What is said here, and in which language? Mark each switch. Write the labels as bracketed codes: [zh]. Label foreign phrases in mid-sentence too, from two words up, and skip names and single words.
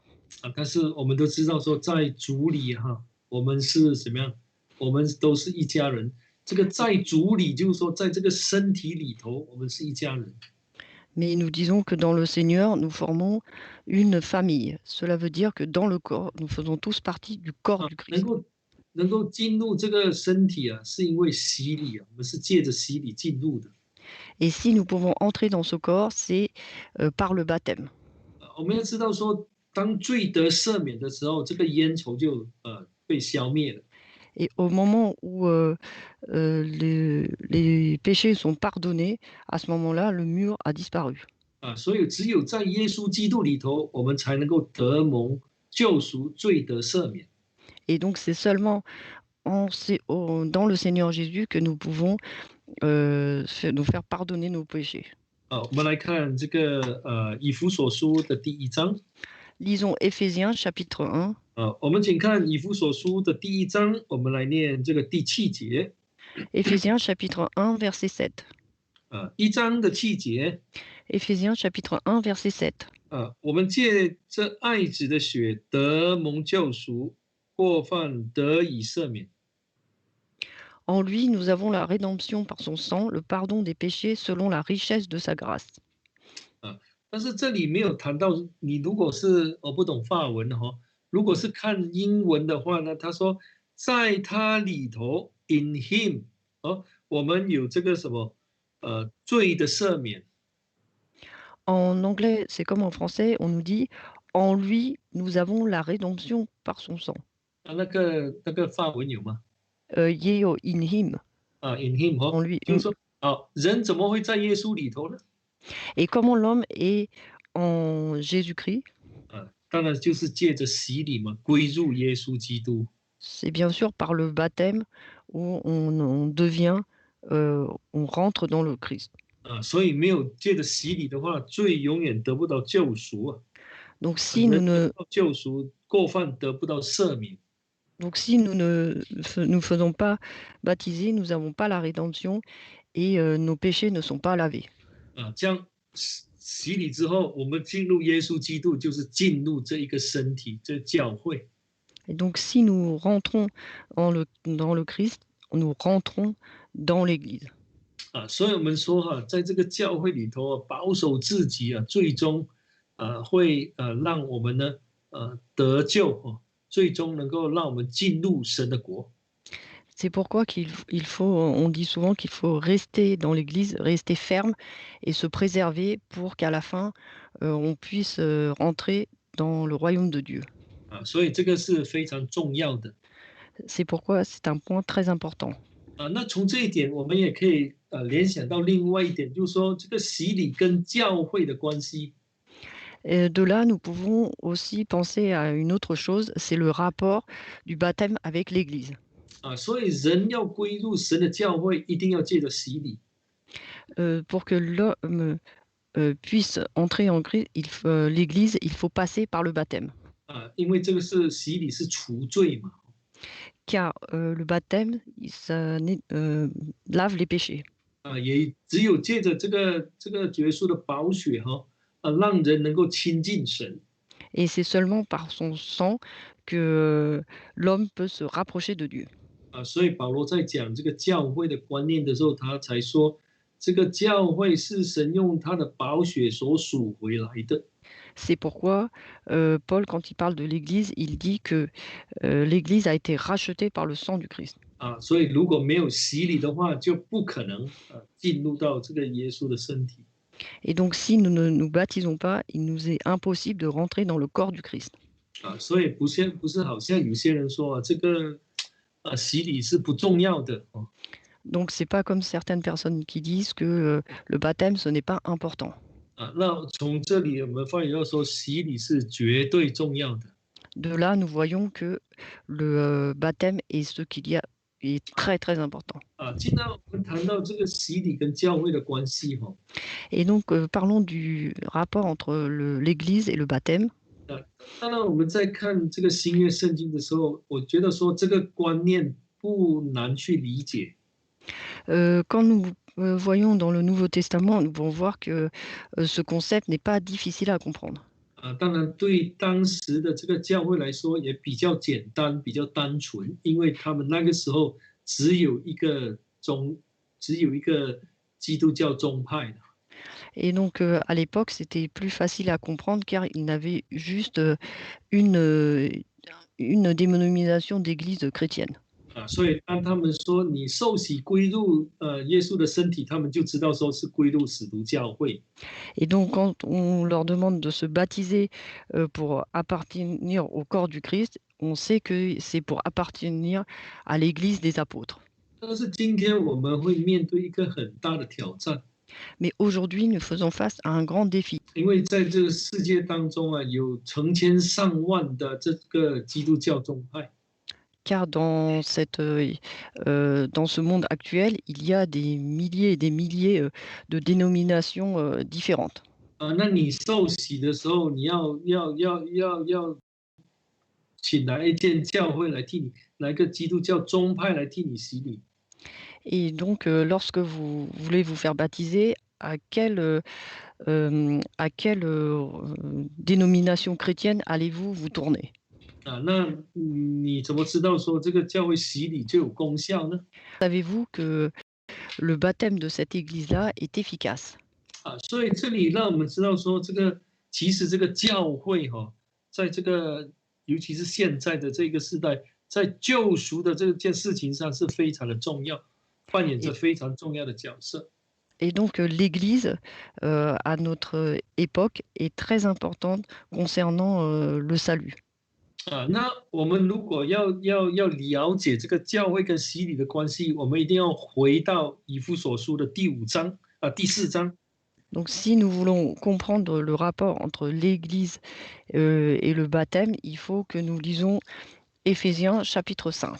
[zh] 但是我们都知道说，在主里我们是怎么样？我们都是一家人。这个在主里，就是说，在这个身体里头，我们是一家人。 [fr] Mais nous disons que dans le Seigneur, nous formons une famille. Cela veut dire que dans le corps, nous faisons tous partie du corps du Christ. [zh] 能够进入这个身体是因为洗礼我们是借着洗礼进入的。 [fr] Et si nous pouvons entrer dans ce corps, c'est par le baptême. [zh] 我们要知道说，当罪得赦免的时候，这个冤仇就被消灭了。 [fr] Et au moment où les péchés sont pardonnés, à ce moment-là, le mur a disparu. [zh] 所以只有在耶稣基督里头，我们才能够得蒙救赎，罪得赦免。 [fr] Et donc, c'est seulement dans le Seigneur Jésus que nous pouvons nous faire pardonner nos péchés. [zh] 我们来看这个以弗所书的第1章。 [fr] Lisons Éphésiens chapitre 1. [zh] 我们请看以弗所书的第1章，我们来念这个第7节。 [fr] Éphésiens chapitre 1 verset 7. [zh] 1 章的7节。 [fr] Éphésiens chapitre 1 verset 7. [zh] 我们借这爱子的血得蒙救赎，过犯得以赦免。 [fr] En lui, nous avons la rédemption par son sang, le pardon des péchés selon la richesse de sa grâce. [zh] 但是这里没有谈到，你如果是不懂法文如果是看英文的话呢，他说在他里头 [en] in him [zh] 我们有这个什么罪的赦免。 [fr] En anglais, c'est comme en français, on nous dit en lui, nous avons la rédemption par son sang. [zh] 那个法文有吗？ [en] Yeo in him. in him [fr] En lui. [zh] 就是说人怎么会在耶稣里头呢？ [fr] Et comment l'homme est en Jésus-Christ? [zh] 当然就是借着洗礼嘛，归入耶稣基督。 [fr] C'est bien sûr par le baptême où on devient, on rentre dans le Christ. [zh] 所以没有借着洗礼的话，罪永远得不到救赎 [fr] Donc si nous ne [zh] 救赎，过犯得不到赦免。 [fr] Donc si nous ne nous faisons pas baptiser, nous n'avons pas la rédemption et nos péchés ne sont pas lavés. [zh] 这样洗礼之后，我们进入耶稣基督，就是进入这一个身体，这教会。 [fr] Et donc si nous rentrons dans le Christ, nous rentrons dans l'Église. [zh] 所以我们说在这个教会里头保守自己最终会让我们呢得救最终能够让我们进入神的国。 [fr] C'est pourquoi on dit souvent qu'il faut rester dans l'Église, rester ferme et se préserver pour qu'à la fin, on puisse rentrer dans le royaume de Dieu. [zh] 所以这个是非常重要的。 [fr] C'est pourquoi c'est un point très important. [zh] 那从这一点，我们也可以联想到另外一点，就是说这个洗礼跟教会的关系。 [fr] De là, nous pouvons aussi penser à une autre chose, c'est le rapport du baptême avec l'Église. [zh] 所以人要归入神的教会，一定要借着洗礼。 [fr] Pour que l'homme puisse entrer en Christ, l'Église, il faut passer par le baptême. [zh] 因为这个是洗礼是除罪嘛。 [fr] Car le baptême, ça lave les péchés. [zh] 也只有借着这个耶稣的宝血哈，让人能够亲近神。 [fr] Et c'est seulement par son sang que l'homme peut se rapprocher de Dieu. [zh] 所以保罗在讲这个教会的观念的时候，他才说，这个教会是神用他的宝血所赎回来的。 [fr] C'est pourquoi Paul, quand il parle de l'Église, il dit que l'Église a été rachetée par le sang du Christ. [zh] 所以如果没有洗礼的话，就不可能进入到这个耶稣的身体。 [fr] Et donc, si nous ne nous baptisons pas, il nous est impossible de rentrer dans le corps du Christ. [zh] 所以不是好像有些人说这个洗礼是不重要的哦。 [fr] Donc, c'est pas comme certaines personnes qui disent que le baptême, ce n'est pas important. [zh] 那从这里我们发现到说，洗礼是绝对重要的。 [fr] De là, nous voyons que le baptême est ce qu'il y a est très très important. [zh] 既然我们谈到这个洗礼跟教会的关系哈， [fr] Et donc, parlons du rapport entre l'Église et le baptême. [zh] 当然我们在看这个新约圣经的时候，我觉得说这个观念不难去理解。 [fr] Quand nous voyons dans le Nouveau Testament, nous pouvons voir que ce concept n'est pas difficile à comprendre. [zh] 当然对当时的这个教会来说也比较简单，比较单纯，因为他们那个时候只有一个基督教宗派的。 [fr] Et donc, à l'époque, c'était plus facile à comprendre car ils n'avaient juste une dénomination d'église chrétienne. [zh] 所以当他们说你受洗归入耶稣的身体，他们就知道说是归入使徒教会。 [fr] Et donc, quand on leur demande de se baptiser pour appartenir au corps du Christ, on sait que c'est pour appartenir à l'église des apôtres. [zh] 但是今天我们会面对一个很大的挑战， [fr] Mais aujourd'hui, nous faisons face à un grand défi. [zh] 因为在这个世界当中有成千上万的这个基督教宗派。 [fr] Car dans ce monde actuel, il y a des milliers et des milliers de dénominations différentes. [zh] 那你受洗的时候，你要请来一间教会来替你，来个基督教宗派来替你洗礼。 [fr] Et donc, lorsque vous voulez vous faire baptiser, à quelle dénomination chrétienne allez-vous vous tourner? [zh] 那你怎么知道说这个教会洗礼就有功效呢？ [fr] Savez-vous que le baptême de cette église-là est efficace? [zh] 所以这里让我们知道说，其实这个教会在这个尤其是现在的这个时代，在救赎的这件事情上是非常的重要，扮演着非常重要的角色。 [fr] Et donc, l'Église, à notre époque, est très importante concernant le salut. [zh] 那我们如果要了解这个教会跟洗礼的关系，我们一定要回到以弗所书的第4章。 [fr] Donc, si nous voulons comprendre le rapport entre l'Église et le baptême, il faut que nous lisons Éphésiens chapitre 5.